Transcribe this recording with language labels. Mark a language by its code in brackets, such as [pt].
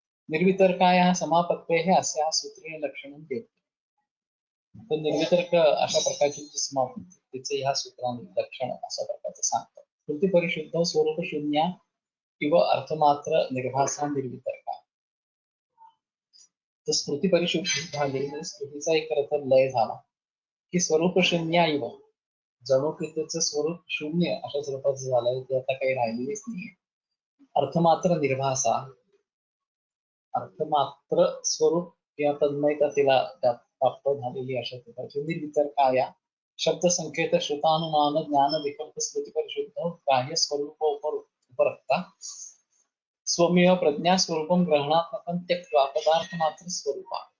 [sa] निर्वितर्कायाः समापत्तेः अस्याः सूत्रेण लक्षणं देते। [mr] तर निर्वितर्क अशा प्रकारची जी समापत्ती तिचे ह्या सूत्राने लक्षण अशा प्रकारचं सांगतात। [sa] स्मृती परिशुद्ध स्वरूप शून्य किंवा अर्थमात्र निर्भासा निर्वितर्का। [mr] तर स्मृती परिशुद्धी झाली म्हणजे स्मृतीचा एक अर्थ लय झाला की स्वरूप शून्य इव जणू की त्याचं स्वरूप शून्य अशा स्वरूपाचं झालंय, ते आता काही राहिलेलीच नाहीये। अर्थमात्र निर्भासा, अर्थमात्र स्वरूप किंवा तन्मयता तिला त्यात प्राप्त झालेली अशा प्रकारची [sa] निर्वितर्काया शब्द संकेत श्रुतानुमान ज्ञान विकल्प स्मृती परिशुद्ध ग्राह्य स्वरूप उपरक्ता स्वमेव प्रज्ञा स्वरूपम ग्रहणात्मकं त्यक्त्वा पदार्थ मात्र स्वरूपा।